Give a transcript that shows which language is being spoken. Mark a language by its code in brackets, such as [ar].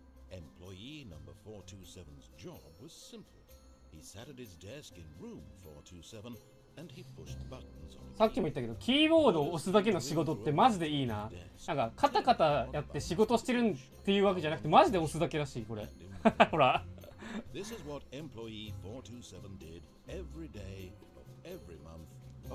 [en] Employee number 427's job was simple. He sat at his desk in room 427 and he pushed buttons on. [ja] さっきも言ったけど、キーボードを押すだけの仕事ってマジでいいな。なんかカタカタやって仕事してるっていうわけじゃなくて、マジで押すだけらしいこれ。ほら。 [en] This is what employee 427 did every day of every month.